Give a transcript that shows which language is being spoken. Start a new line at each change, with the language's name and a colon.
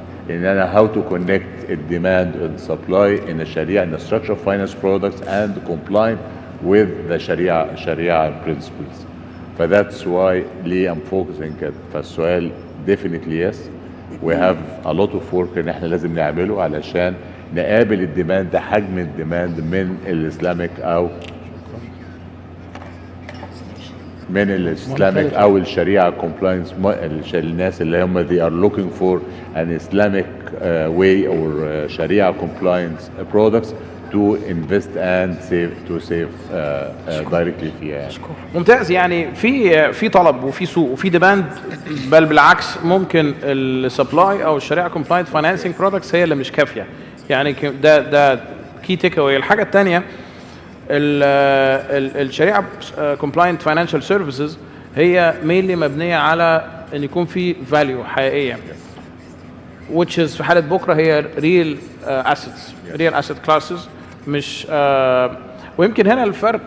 Arabic: ان انا
English: how to connect the demand and supply in the Sharia and the structural finance products and comply with the Sharia principles.
Arabic: فذاتس واي ليه
English: I'm focusing
Arabic: كده. فالسؤال
English: definitely yes, we have a lot of work
Arabic: ان احنا لازم نعمله علشان نقابل الديماند، حجم الديماند من الاسلامك او من الاسلامك او الشريعه كومبلاينس، الناس اللي هم
English: they are looking for an Islamic way or sharia compliance products to invest and save directly
Arabic: فيها يعني. ممتاز. يعني في طلب وفي سوق وفي ديماند، بل بالعكس ممكن السبلاي او الشريعه كومبلاينت فاينانسنج برودكتس هي اللي مش كافيه. يعني ده كي تيك اواي. الحاجه الثانيه الشريعه كومبلاينت فاينانشال سيرفيسز هي مينلي مبنيه على ان يكون في فاليو حقيقيه،
English: which is
Arabic: في حاله بكره هي
English: real assets real asset classes
Arabic: مش ويمكن هنا الفرق.